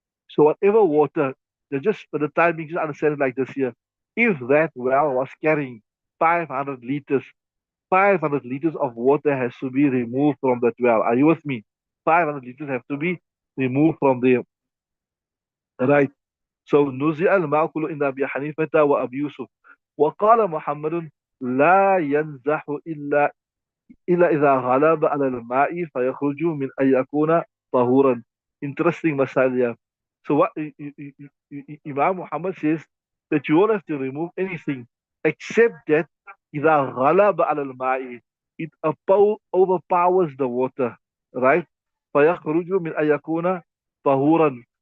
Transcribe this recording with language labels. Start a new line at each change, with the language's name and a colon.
English: So whatever water, they just for the time being, just understand it like this here. If that well was carrying 500 liters, 500 liters of water has to be removed from that well. Are you with me? 500 liters have to be removed from there. Right.
Arabic: So نزع المأكل عند أبي حنيفة وأبي يوسف وقال محمد لا ينزح إلا إذا غلب على الماء فيخرج من أن يكون طهورا.
English: Interesting masala. So what Imam Muhammad says that you won't have to remove anything except that
Arabic: إذا غلب على الماء,
English: it overpowers the water, right?
Arabic: فيخرج من أن يكون طهورا.